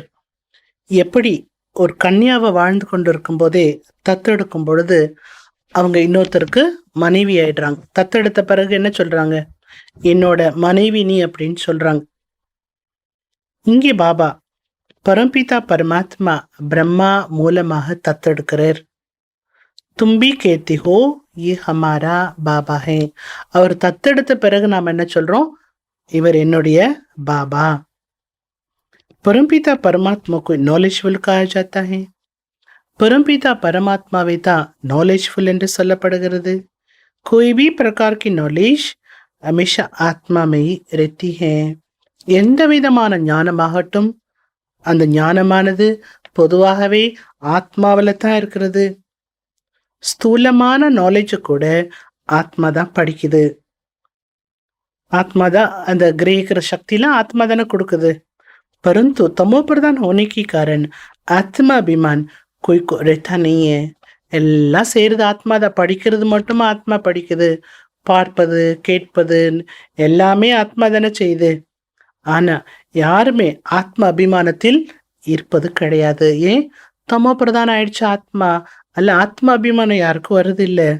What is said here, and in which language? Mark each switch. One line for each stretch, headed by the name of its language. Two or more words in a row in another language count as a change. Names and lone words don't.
Tamil: எப்படி ஒரு கன்யாவை வாழ்ந்து கொண்டிருக்கும் போதே தத்தெடுக்கும் பொழுது அவங்க இன்னொருத்தருக்கு மனைவி ஆயிடுறாங்க. தத்தெடுத்த பிறகு என்ன சொல்றாங்க, என்னோட மனைவி நீ அப்படின்னு சொல்றாங்க. இங்கே பாபா பரம்பிதா பரமாத்மா பிரம்மா மூலமாக தத்தெடுக்கிறார்.
Hindi: तुम भी कहती हो ये हमारा बाबा है.
Tamil: அவர் தத்தெடுத்த பிறகு நாம் என்ன சொல்றோம், இவர் என்னுடைய பாபா.
Hindi: परमपिता परमात्मा को नॉलेजफुल कहा जाता है. परमपिता परमात्माவை
Tamil: தான் नॉलेजफुल என்று சொல்லப்படுகிறது.
Hindi: कोई भी प्रकार की नॉलेज हमेशा आत्मा में ही रहती है.
Tamil: எந்த விதமான ஞானமாகட்டும், அந்த ஞானமானது பொதுவாகவே ஆத்மாவில் தான் இருக்கிறது. ஸ்தூலமான நாலேஜ் கூட ஆத்மா தான் படிக்குது. ஆத்மா தான் அந்த கிரகிக்கிற சக்திலாம் ஆத்மா தானே கொடுக்குது.
Hindi: परंतु तमो प्रधान होने के कारण आत्मा अभिमान कोई को रहता नहीं है.
Tamil: எல்லாம் செய்யறது ஆத்மா தான். படிக்கிறது மட்டுமா ஆத்மா படிக்குது, பார்ப்பது கேட்பது எல்லாமே ஆத்மா தானே செய்யுது. ஆனா யாருமே ஆத்ம அபிமானத்தில் இருப்பது கிடையாது. ஏன்? தமோ பிரதானம் ஆயிடுச்சு ஆத்மா. அல்ல, ஆத்ம அபிமானம் யாருக்கும் வருது இல்ல.